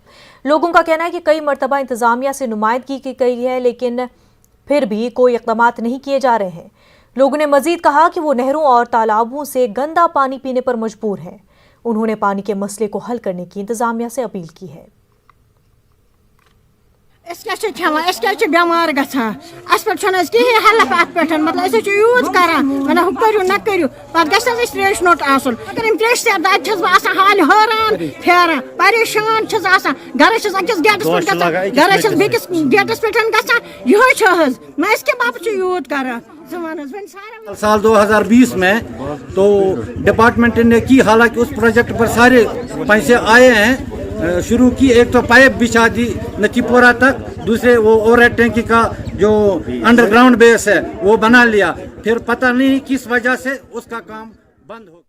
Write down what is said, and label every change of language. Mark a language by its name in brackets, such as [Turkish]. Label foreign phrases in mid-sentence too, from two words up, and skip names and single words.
[Hindi] लोगों का कहना है कि कई मरतबा इंतजामिया से नुमाइंदगी की गई है, लेकिन फिर भी कोई इक़दामात नहीं किए जा रहे हैं। लोगों ने मजीद कहा कि वो नहरों और तालाबों से गंदा पानी पीने पर मजबूर हैं। उन्होंने पानी के मसले को हल करने की इंतजामिया से अपील की है। [Kashmiri] बेमार गसान हेल्प अत पे, मतलब यूज करान हु करू न करू, पे त्रेश नोट आसन। अगर त्रेश दाद हाल हैरान फेरान परेशान घर अकिस गेटस पे घर बेकिस गेटस पे गसान मैं इसके बाप यूज करान। [Hindi] साल 2020 में तो डिपार्टमेंट ने की, हालांकि उस प्रोजेक्ट पर सारे पैसे आए हैं, शुरू की। एक तो पाइप बिछा दी नचीपोरा तक, दूसरे वो ओवर टैंकी का जो [English] underground base [Hindi] है वो बना लिया, फिर पता नहीं किस वजह से उसका काम बंद हो गया।